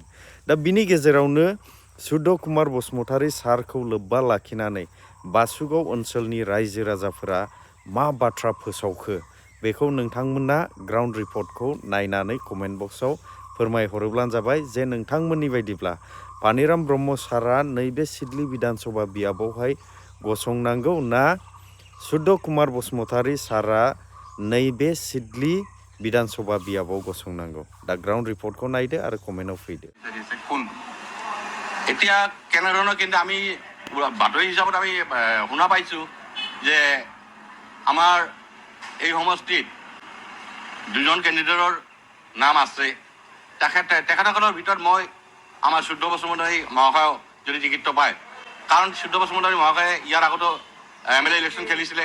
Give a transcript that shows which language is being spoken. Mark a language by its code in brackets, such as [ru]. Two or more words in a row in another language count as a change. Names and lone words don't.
[brx] दा बिनि गेजेरावनो शुद्ध कुमार बसुमतारी सारखौ लोब्बा लाखिनानै बासुगाव ओनसोलनि रायजो राजाफोरा मा बाथ्रा फोसावखो बेखौ नोंथांमोना ग्राउन्ड रिपर्टखौ नायनानै कमेन्ट बक्सआव फोरमायहरोब्लानो जाबाय जे नोंथांमोननि बायदिब्ला फानिराम ब्रह्म सारा नैबे सिडली विधानसभा बियाबावहाय गसंनांगौ ना शुद्ध कुमार बसुमतारी सारा नैबे सिडली विधानसभा बियाबाव गसंनांगौ। दा ग्राउन्ड रिपर्टखौ नायदो आरो कमेन्टआव फैदो। [as] কোন এতিয়া কেনেধৰণৰ, কিন্তু আমি বাতৰি হিচাপত আমি শুনা পাইছোঁ যে আমাৰ এই সমষ্টিত দুজন কেণ্ডিডেটৰ নাম আছে। তেখেতসকলৰ ভিতৰত মই আমাৰ শুদ্ধ বসুমতাৰী মহাশয় যদি টিকেটটো পায়, কাৰণ শুদ্ধ বসুমতাৰী মহাশয়ে ইয়াৰ আগতো [en] MLA election [as] খেলিছিলে।